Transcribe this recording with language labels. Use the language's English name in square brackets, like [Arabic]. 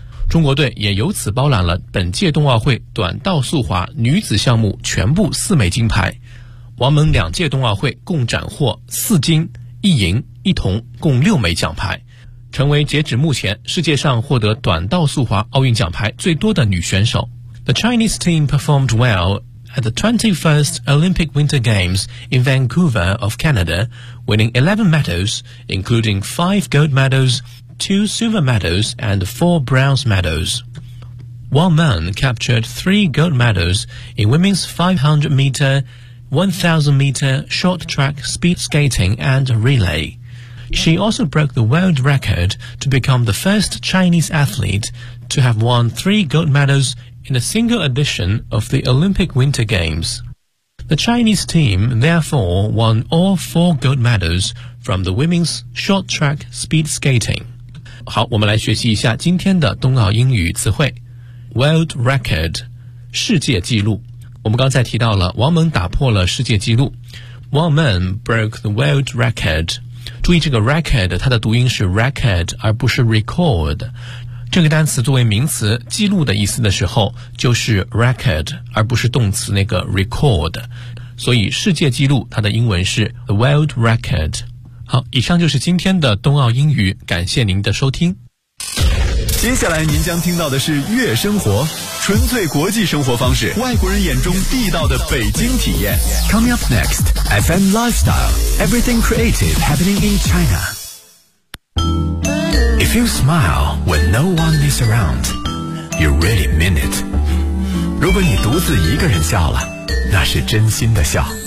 [Chinese] 中国队也由此包揽了本届冬奥会短道速滑女子项目全部四枚金牌。王蒙两届冬奥会共斩获四金、一银、一铜，共六枚奖牌，成为截止目前世界上获得短道速滑奥运奖牌最多的女选手。 [English] The Chinese team performed well at the 21st Olympic Winter Games in Vancouver of Canada, winning 11 medals, including 5 gold medals, 2 silver medals and 4 bronze medals. Wang Meng captured 3 gold medals in women's 500m, 1000m short track speed skating and relay. She also broke the world record to become the first Chinese athlete to have won 3 gold medals in a single edition of the Olympic Winter Games. The Chinese team therefore won all 4 gold medals from the women's short track speed skating. [Chinese] 好，我们来学习一下今天的冬奥英语词汇。 [English] World record, [Chinese] 世界纪录。我们刚才提到了王蒙打破了世界纪录。王蒙 [English] broke the world record. [Chinese] 注意这个 record， 它的读音是 record 而不是 record。这个单词作为名词记录的意思的时候就是 record， 而不是动词那个 record， 所以世界纪录它的英文是 [English] the world record。 [Chinese] 好，以上就是今天的冬奥英语，感谢您的收听。接下来您将听到的是悦生活，纯粹国际生活方式，外国人眼中地道的北京体验。 [English] Coming up next, FM Lifestyle, Everything Creative Happening in China. If you smile when no one is around, you really mean it. [Chinese] 如果你独自一个人笑了，那是真心的笑。